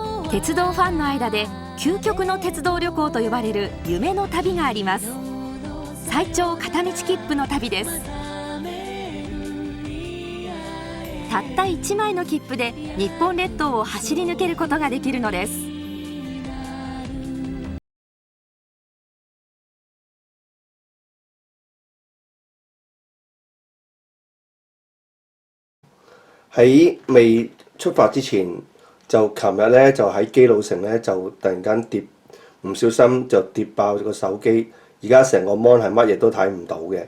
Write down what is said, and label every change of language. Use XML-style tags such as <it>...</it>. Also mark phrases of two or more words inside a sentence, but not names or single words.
<ja>鉄道ファンの間で究極の鉄道旅行と呼ばれる夢の旅があります。最長片道切符の旅です。たった1枚の切符で日本列島を走り抜けることができるのです。</ja> <yue>喺未出發之前，就琴日咧就喺基魯城咧就突然間唔小心就跌爆咗個手機，而家成個 mon 係乜嘢都睇唔到嘅。</yue>